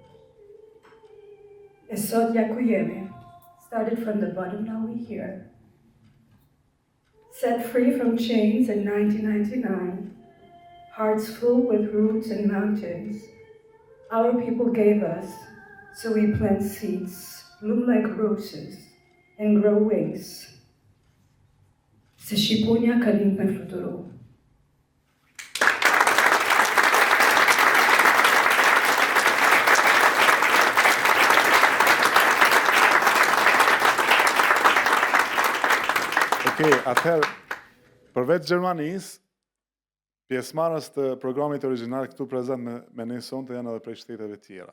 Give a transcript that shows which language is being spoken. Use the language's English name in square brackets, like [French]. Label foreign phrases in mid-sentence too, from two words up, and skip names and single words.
[English] Esot Yakuyeme started from the bottom, now we're here. Set free from chains in 1999, hearts full with roots and mountains, our people gave us, so we plant seeds, bloom like roses, and grow wings. [Albanian] Se Shqiponia ka lind me fluturu. Atëherë, përveç Gjermanisë, pjesëmarrës të programit origjinal këtu prezant me ne sonte janë edhe prej shteteve tjera.